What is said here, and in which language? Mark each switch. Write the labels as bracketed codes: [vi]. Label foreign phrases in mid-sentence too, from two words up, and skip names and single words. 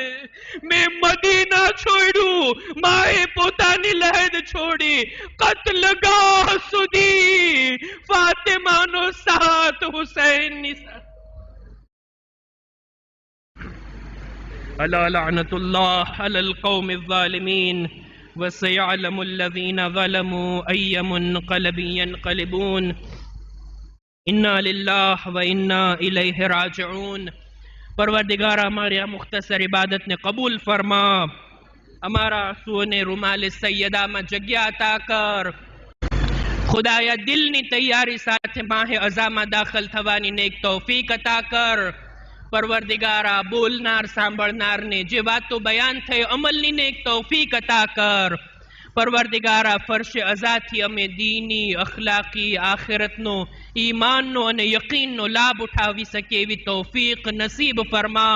[gu] મેં મદીના છોડ્યું, માએ પોતાની લહેદ છોડી, કત્લગાહ સુધી ફાતિમાનો સાથ હુસૈનની સાથે. [ar] ألا لعنة الله على القوم الظالمين وسيعلم الذين ظلموا أي منقلب ينقلبون إنا لله وإنا إليه راجعون. [hi] परवरदिगार हमारे मुख्तसर इबादत ने कबूल फरमा, हमारा आंसुओं ने रुमाल सैयदा में जगह अता कर, [gu] ખુદાયા દિલની તૈયારી સાથે માહે અઝામાં દાખલ થવાની નેક તૌફીક અતા કર. પરવરદિગારા બોલનાર સાંભળનારને જે વાતો બયાન થઈ અમલની નેક તૌફીક અતા કર. પરવરદિગારા ફરશે અઝાથી અમે દીની, અખલાકી, આખિરતનો, ઈમાનનો અને યકીનનો લાભ ઉઠાવી શકીએ એવી તૌફીક નસીબ ફરમા.